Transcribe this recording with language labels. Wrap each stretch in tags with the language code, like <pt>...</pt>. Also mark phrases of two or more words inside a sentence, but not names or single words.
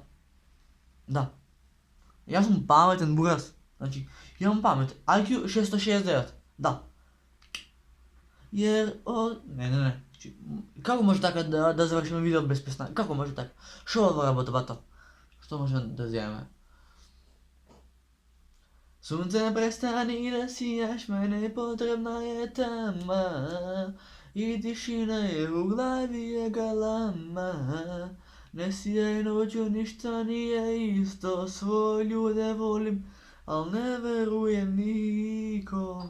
<mk>Да. Јас сум паметен бурас. Значи, имам памет. IQ 669. Да. Не. Како може така да завршиме видео без песна? Како може така? Шо ова работа бато? Што може да земеме?</mk> <sr>Sunce ne prestani da sijaš, mene potrebna je tama i tišina je u glavi je galama. Ne sijaj noću, ništa nije isto, svoje ljude volim, al ne verujem nikom.</sr>